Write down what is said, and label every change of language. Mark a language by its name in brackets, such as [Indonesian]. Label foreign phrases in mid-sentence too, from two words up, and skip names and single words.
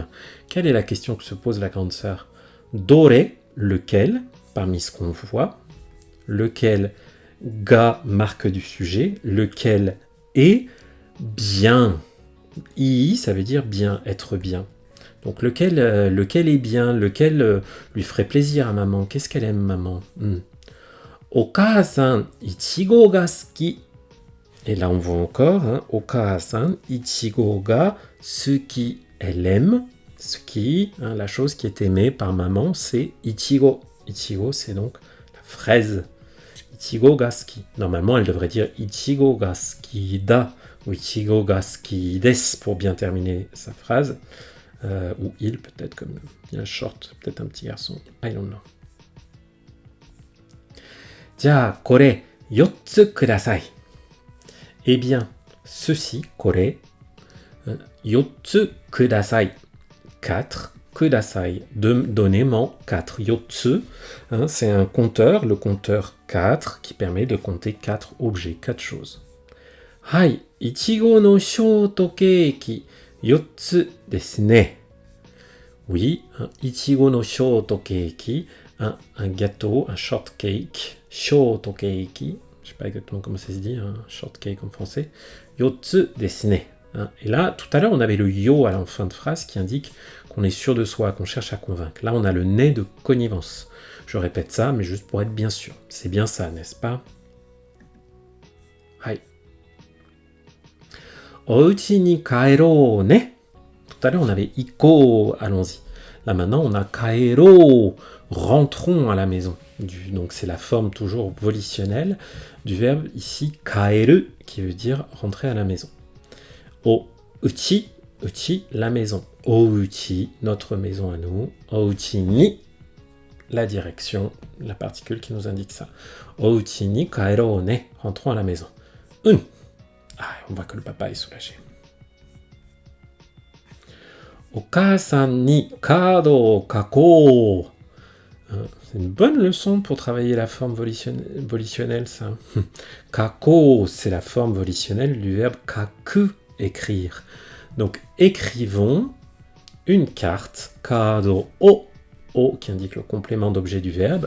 [French] Quelle est la question que se pose la grande sœur? Dore, lequel, parmi ce qu'on voit, lequel ga, marque du sujet, lequel est bien. I, ça veut dire bien, être bien. Donc lequel est bien, lequel lui ferait plaisir à maman. Qu'est-ce qu'elle aime, maman? [Japanese] お母さん、いちごが好き. [French] Et là, on voit encore, hein, [Japanese] お母さん、いちごが好き. [French] Elle aime, suki, hein, la chose qui est aimée par maman, c'est ichigo. Ichigo, c'est donc la fraise. [Japanese] いちごが好き. [French] Normalement, elle devrait dire [Japanese] いちごが好きだ. [French] Ou [Japanese] いちごが好きです [French] pour bien terminer sa phrase. Ou il, peut-être, comme bien short, peut-être un petit garçon. [English] I don't know. [Japanese] じゃ、これ、四つください. [French] Eh bien, ceci, [Japanese] これ、四つください. 4, kudasai. [French] Donnez-moi 4. Yotsu, hein, c'est un compteur, le compteur 4, qui permet de compter 4 objets, 4 choses. [Japanese] はい、いちごのショートケーキ、4ですね. [French] Oui, un [Japanese] いちごのショートケーキ, [French] un gâteau, un shortcake, shortcake, je sais pas exactement comment ça se dit, un shortcake en français, [Japanese] 4ですね. [French] Et là, tout à l'heure, on avait le yo à la fin de phrase qui indique qu'on est sûr de soi, qu'on cherche à convaincre. Là, on a le ne de connivence. Je répète ça, mais juste pour être bien sûr. C'est bien ça, n'est-ce pas? Hai. [Japanese] おうちに帰ろうね. [French] Tout à l'heure, on avait iko, allons-y. Là, maintenant, on a kaero, rentrons à la maison. Donc, c'est la forme toujours volitionnelle du verbe ici, kaeru, qui veut dire rentrer à la maison. [Japanese] おうち、うち, [French] la maison. [Japanese] おうち, [French] notre maison à nous. [Japanese] おうちに, [French] la direction, la particule qui nous indique ça. [Japanese] おうちに帰ろうね, [French] rentrons à la maison. On voit que le papa est soulagé. [Japanese] お母さんにカードを書こう. [French] C'est une bonne leçon pour travailler la forme volitionnelle, ça. Kako, c'est la forme volitionnelle du verbe kaku, écrire. Donc, écrivons une carte, [Japanese] カードを, [French] qui indique le complément d'objet du verbe.